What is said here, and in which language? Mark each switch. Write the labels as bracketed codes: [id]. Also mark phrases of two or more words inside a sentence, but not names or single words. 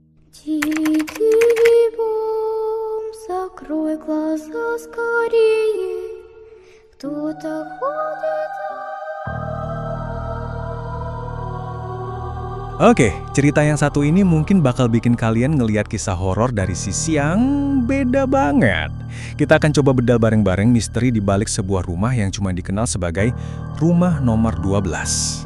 [ru] Тихий бом, закрой глаза скорее. Кто-то ходит. [id] Oke, cerita yang satu ini mungkin bakal bikin kalian ngelihat kisah horor dari sisi yang beda banget. Kita akan coba bedal bareng-bareng misteri di balik sebuah rumah yang cuma dikenal sebagai rumah nomor 12.